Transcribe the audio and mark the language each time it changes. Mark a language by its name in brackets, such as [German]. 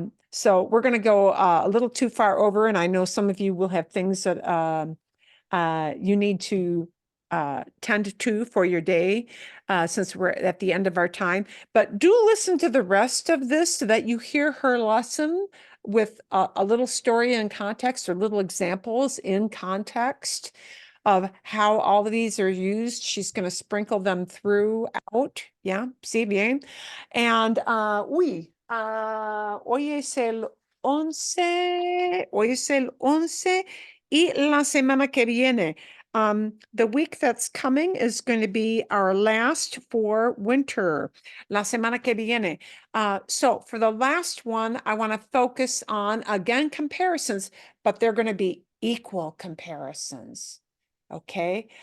[English] So we're going to go a little too far over, and I know some of you will have things that you need to tend to for your day, since we're at the end of our time. But do listen to the rest of this so that you hear her lesson with a little story in context, or little examples in context of how all of these are used. She's going to sprinkle them throughout. [Spanish] Yeah, sí, bien. And hoy es el 11, hoy es el 11 y la semana que viene. [English] The week that's coming is going to be our last for winter, [Spanish] la semana que viene. [English] So for the last one, I want to focus on, again, comparisons, but they're going to be equal comparisons. Okay.